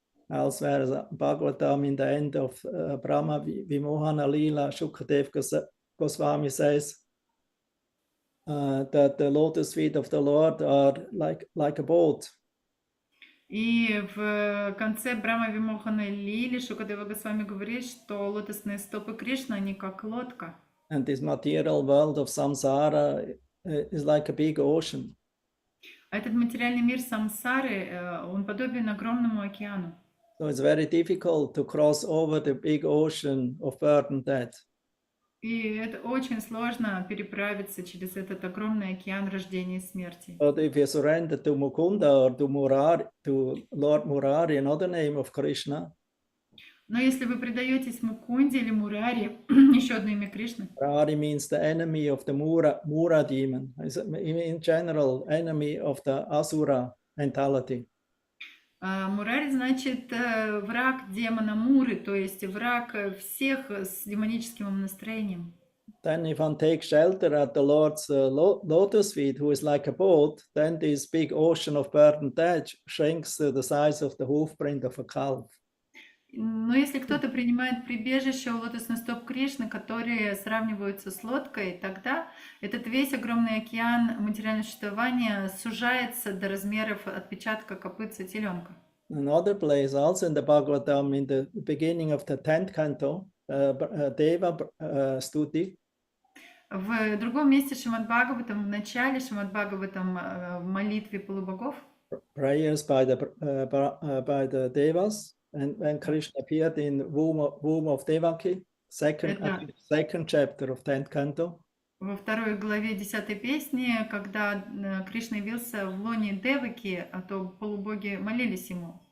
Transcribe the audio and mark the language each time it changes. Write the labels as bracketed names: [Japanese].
[English] Elsewhere, Bhagavatam, in the end of Brahma Vimohana Lila, Shukadev Goswami says that the lotus feet of the Lord are like a boat. [Russian] И в конце Брахма Вимохана Лили Шукадева Госвами говорит, что лотосные стопы Кришны, они как лодка. [English] And this material world of samsara is like a big ocean. [Russian] А этот материальный мир самсары, он подобен огромному океану. [English] So it's very difficult to cross over the big ocean of birth and death. [Russian] И это очень сложно переправиться через этот огромный океан рождения и смерти. [English] But if you surrender to Mukunda or to Murari, to Lord Murari, another name of Krishna, [Russian] Но если вы предаетесь Мукунде или Мурари, еще одно имя Кришны, [English] Murari means the enemy of the Mura demon. In general, enemy of the Asura mentality. [Russian] Мурари значит враг демона Муры, то есть враг всех с демоническим настроением. [English] Then if one takes shelter at the Lord's lotus feet, who is like a boat, then this big ocean of birth and death shrinks to the size of the hoofprint of a calf. [Russian] Но если кто-то принимает прибежище у лотосных стоп Кришны, которые сравниваются с лодкой, тогда этот весь огромный океан материального существования сужается до размеров отпечатка копытца теленка. [English] Another place, also in the Bhagavatam, in the beginning of the 10th canto, Deva Stuti. [Russian] В другом месте Шримад Бхагаватам, в начале Шримад Бхагаватам, в молитве полубогов, [English] Prayers by the Devas, and when Krishna appeared in womb of Devaki, second chapter of 10th canto. [Russian] Во второй главе 10 песни, когда Кришна явился в лоне Деваки, а то полубоги молились ему.